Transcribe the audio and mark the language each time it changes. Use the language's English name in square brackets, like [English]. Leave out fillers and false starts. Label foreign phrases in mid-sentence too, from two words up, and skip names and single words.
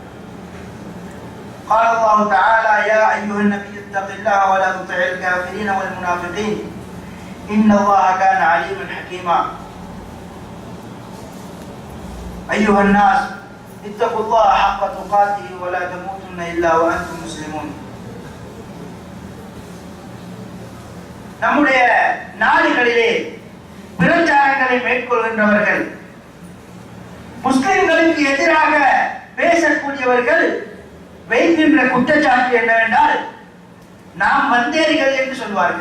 [Arabic] قال الله تعالى يا أيها النبي اتق الله ولا تطع الكافرين والمنافقين إن الله كان عليما حكيما. أيها الناس اتقوا الله حق تقاته ولا تموتن إلا وأنتم مسلمون. [Tamil] நம்முடைய நாடுகளிலே பிரச்சாரங்களை மேற்கொள்கின்றவர்கள், முஸ்லிம்களுக்கு எதிராக பேசக்கூடியவர்கள் வைக்கின்ற குற்றச்சாட்டு என்னவென்றால், நாம் வந்தேரிகள் என்று சொல்வார்கள்.